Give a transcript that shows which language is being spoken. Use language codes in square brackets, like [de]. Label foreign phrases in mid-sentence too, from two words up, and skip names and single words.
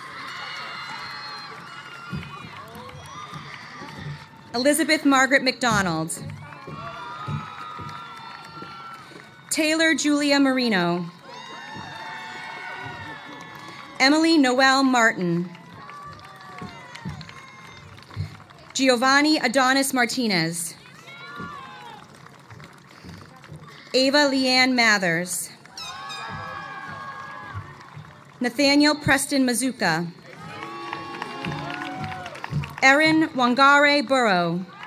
[en] Elizabeth Margaret McDonald. Taylor Julia Marino. Emily Noel Martin. Giovanni Adonis Martinez. Ava Leanne Mathers. Nathaniel Preston Mazuka. Erin Wangare Burrow.